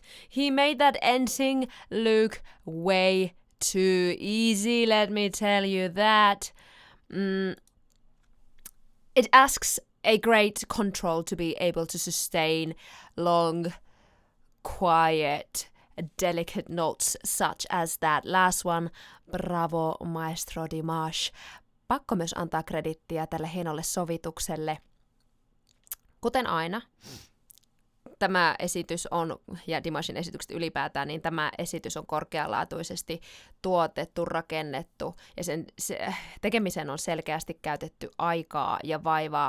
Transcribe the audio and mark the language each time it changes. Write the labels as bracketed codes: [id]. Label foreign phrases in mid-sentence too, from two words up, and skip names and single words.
[en] He made that ending look way too easy, let me tell you that. It asks a great control to be able to sustain long, quiet, delicate notes such as that last one. Bravo, maestro Dimash. [fi] Pakko myös antaa kredittiä tälle hienolle sovitukselle. Kuten aina, tämä esitys on, ja Dimashin esitykset ylipäätään, niin tämä esitys on korkealaatuisesti tuotettu, rakennettu, ja sen tekemiseen on selkeästi käytetty aikaa ja vaivaa.